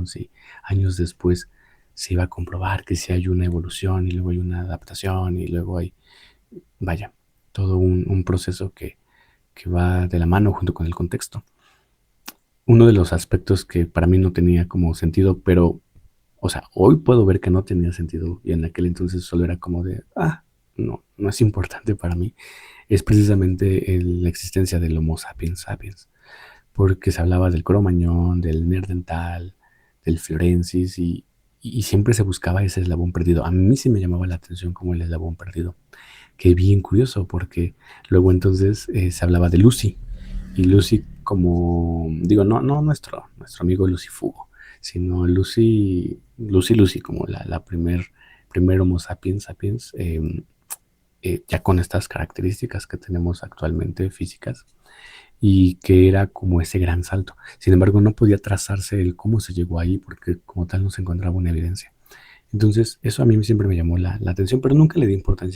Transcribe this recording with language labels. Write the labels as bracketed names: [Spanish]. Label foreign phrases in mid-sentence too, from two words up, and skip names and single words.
[Spanish] Sí, años después se iba a comprobar que sí hay una evolución y luego hay una adaptación y luego hay, vaya, todo un proceso que va de la mano junto con el contexto. Uno de los aspectos que para mí no tenía como sentido, pero, o sea, hoy puedo ver que no tenía sentido y en aquel entonces solo era como de, no, no es importante para mí, es precisamente la existencia del Homo sapiens sapiens, porque se hablaba del Cromañón, del Neandertal, del Florensis y siempre se buscaba ese eslabón perdido. A mí sí me llamaba la atención como el eslabón perdido, que bien curioso porque luego entonces se hablaba de Lucy y Lucy como, digo, no nuestro amigo Lucy Fugo, sino Lucy, como la primer Homo sapiens sapiens, ya con estas características que tenemos actualmente físicas y que era como ese gran salto. Sin embargo, no podía trazarse el cómo se llegó ahí porque como tal no se encontraba una evidencia. Entonces, eso a mí siempre me llamó la atención, pero nunca le di importancia.